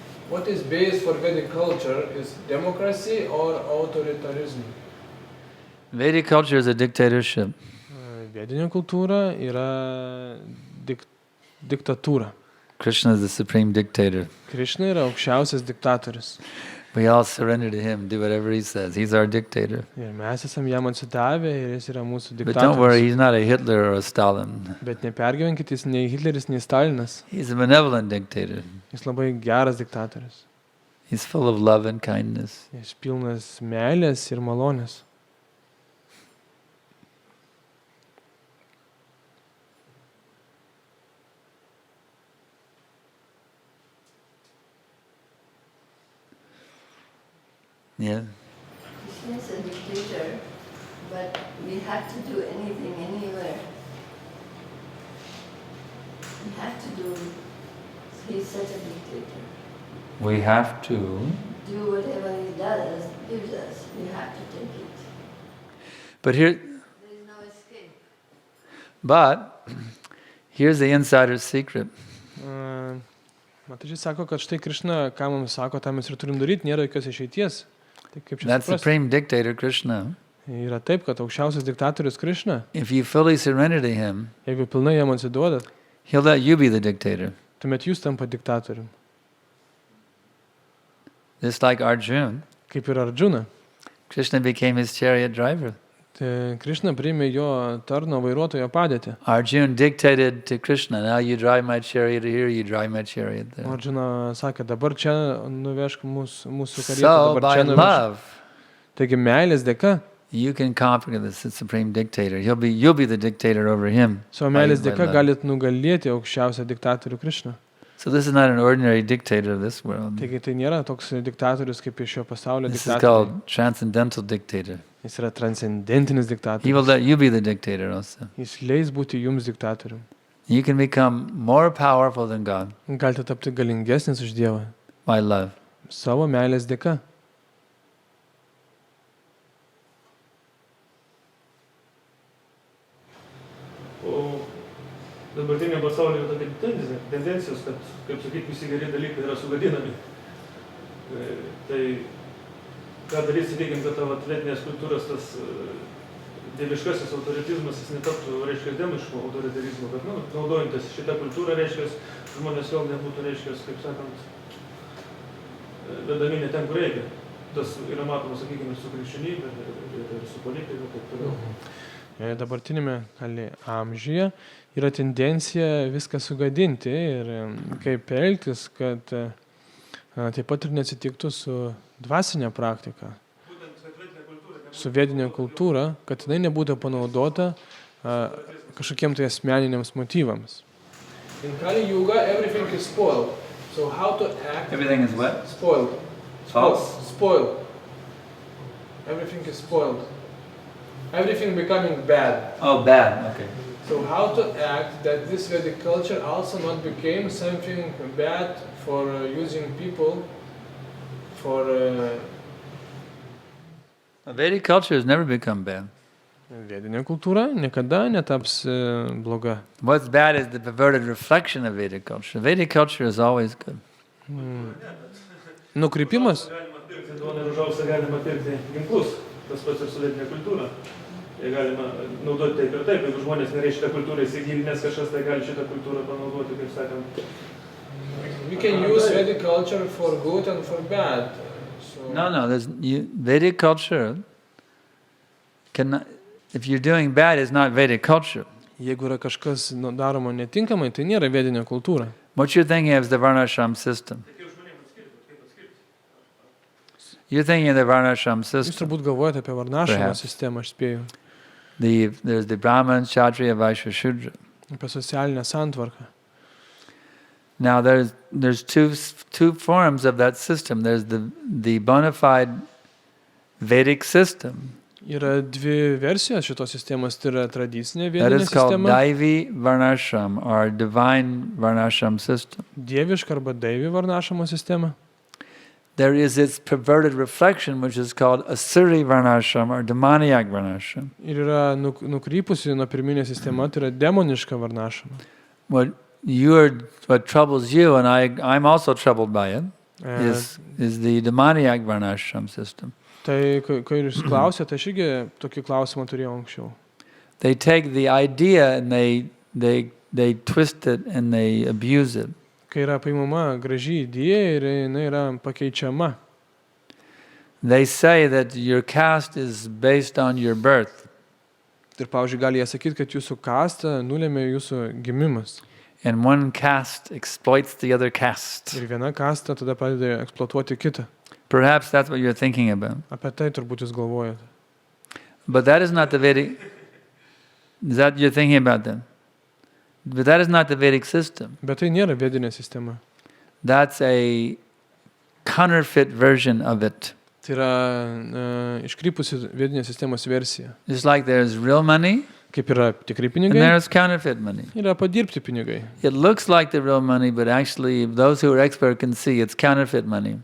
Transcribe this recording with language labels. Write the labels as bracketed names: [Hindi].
[English] What is base for Vedic culture is democracy or autoritarism? Vedic culture is a dictatorship. [Lithuanian] Vedinė kultūra yra diktatūra. [English] Krishna is the supreme dictator. [Lithuanian] Krishna yra aukščiausias diktatorius. [English] We all surrender to him, do whatever he says. He's our dictator. [Lithuanian] Ir mes esam jam atsidavę ir jis yra mūsų [English] But don't worry, [Lithuanian] diktatorius. [English] he's not a Hitler or a Stalin. [Lithuanian] Bet nepergyvenkit, jis nei Hitleris, nei Stalinas. [English] He's a benevolent dictator. [Lithuanian] Jis labai geras diktatorius. [English] He's full of love and kindness. [Lithuanian] Jis pilnas meilės ir malonės. [English] Yeah. Krishna is a dictator, but we have to do anything, anywhere. We have to do, he's such a dictator. We have to. Do whatever he does, gives us, we have to take it. But here, There is no escape. but here's the insider's secret. [Lithuanian] Matai, sako, kad štai Krishna, ką mums sako, tą mes ir turim daryti, nėra jokios išeities. Tai kaip čia [English] That [Lithuanian] suprasti? [English] supreme dictator, Krishna, [Lithuanian] Yra taip, kad aukščiausias diktatorius Krishna, [English] if you fully surrender to him, [Lithuanian] jeigu pilnai jam atsiduodat, [English] he'll let you be the dictator. [Lithuanian] tuomet jūs tampa diktatorium. [English] Just like Arjuna. [Lithuanian] Kaip ir Arjuna. [English] Krishna became his chariot driver. [Lithuanian] Tai Krishna priėmė jo tarno vairuotojo padėtį. [English] Arjuna dictated to Krishna, now you drive my chariot here, you drive my chariot there. [Lithuanian] Arjuna sakė, dabar čia nuvežk mūsų karietą, dabar [English] by [Lithuanian] čia nuvežk. [English] love, [Lithuanian] Taigi meilės dėka, [English] you can conquer the supreme dictator. You'll be the dictator over him. [Lithuanian] savo meilės [English] by [Lithuanian] dėka [English] love. [Lithuanian] galit nugalėti aukščiausią diktatorių Krishną. [English] So this is not an ordinary dictator of this world. [Lithuanian] Taigi tai nėra toks diktatorius kaip iš šio pasaulio [English] This is [Lithuanian] diktatorius. [English] called transcendental dictator. [Lithuanian] Jis yra transcendentinis [English] He will [Lithuanian] diktatorius. [English] let you be the dictator also. [Lithuanian] Jis leis būti jums diktatorium. [English] You can become more powerful than God [Lithuanian] Galite tapti galingesnis už Dievą [English] by love. [Lithuanian] savo meilės dėka. O dabartinė pasaulyje tokia tendencijos, kad, kaip sakyti, visi geri dalykai yra sugadinami. Tai ką daryti, sakykime, kad tavo atletinės kultūros tas dieviškasis autoritizmas, jis netaptų, reiškia, demiško autoritarizmo, bet, naudojantis šitą kultūrą, reiškia, žmonės vėl nebūtų, reiškia, kaip sakant, vedami ne ten, kur reikia. Tas yra matoma, sakykime, su krikščionybė, ir su politika, ir taip toliau. Dabartinėme amžiuje yra tendencija viską sugadinti ir kaip elgtis, kad taip pat ir neatsitiktų su dvasinė praktika, su vedinė kultūra, kad jinai nebūtų panaudota kažkokiem tai asmeniniams motyvams. [English] In Kali Yuga everything is spoiled. So how to act? Everything is what? Spoiled. False? Spoiled. Everything is spoiled. Everything becoming bad. Oh, bad. Okay. So how to act that this Vedic culture also not became something bad for using people for... Vedic culture has never become bad. [Lithuanian] Vedinė kultūra niekada netaps bloga. [English] What's bad is the perverted reflection of Vedic culture. Vedic culture is always good. [Lithuanian] Nukrypimas. Galima pirkti duoną ir už auksą galima pirkti ginklus. Tas pats ir sovietinė kultūra. Jie galima naudoti taip ir taip. Jeigu žmonės norės šitą kultūrą įsigilinęs kažkas, tai gali šitą kultūrą panaudoti, kaip sakant. [English] We can use Vedic culture for good and for bad. So No, Vedic culture cannot. If you're doing bad, it's not Vedic culture. [Lithuanian] jeigu yra kažkas daroma netinkamai, tai nėra vedinė kultūra. [English] What you're thinking of is the Varnashram system. You're thinking of the Varnashram [Lithuanian] Jūs [English] system. [Lithuanian] turbūt galvojate apie varnašamą [English] Perhaps. [Lithuanian] sistemą, aš spėju. [English] There's the Brahman, Kshatriya, Vaishya, Shudra. [Lithuanian] Apie socialinę santvarką. [English] Now there's two forms of that system. There's the bona fide Vedic system. [Lithuanian] Yra dvi versijos šitos sistemos, tai yra tradicinė [English] That [Lithuanian] vedinė [English] is called [Lithuanian] sistema, [English] Daivi Varnashram or divine Varnashram system. [Lithuanian] dieviška arba daivi varnašamo sistema. [English] There is its perverted reflection, which is called Asuri Varnashram or demoniac Varnashram. [Lithuanian] Ir yra nukrypusi nuo pirminė sistema, tai yra demoniška varnašama. [English] What troubles you, and I'm also troubled by it, E, is the demoniac Varnashram system. [Lithuanian] Tai, kai jūs klausėte, aš irgi tokį klausimą turėjau anksčiau. [English] They take the idea and they twist it and they abuse it. [Lithuanian] Kai yra paimama graži idėja ir jinai yra pakeičiama. [English] They say that your caste is based on your birth. [Lithuanian] Ir, pavyzdžiui, gali jie sakyti, kad jūsų kasta nulėmė jūsų gimimas. [English] And one caste exploits the other caste. [Lithuanian] Ir viena kasta tada pradeda eksploatuoti kitą. [English] Perhaps that's what you're thinking about. [Lithuanian] Apie tai turbūt jūs galvojate. [English] But that is not the Vedic... Is that you're thinking about that? But that is not the Vedic system. [Lithuanian] Bet tai nėra vedinė sistema. [English] That's a counterfeit version of it. [Lithuanian] Tai yra iškrypusi vedinės sistemos versija. [English] Just like there's real money, [Lithuanian] Kaip yra tikri [English] and [Lithuanian] pinigai, [English] there's counterfeit money. [Lithuanian] yra padirbti pinigai. [English] It looks like the real money, but actually those who are expert can see it's counterfeit money.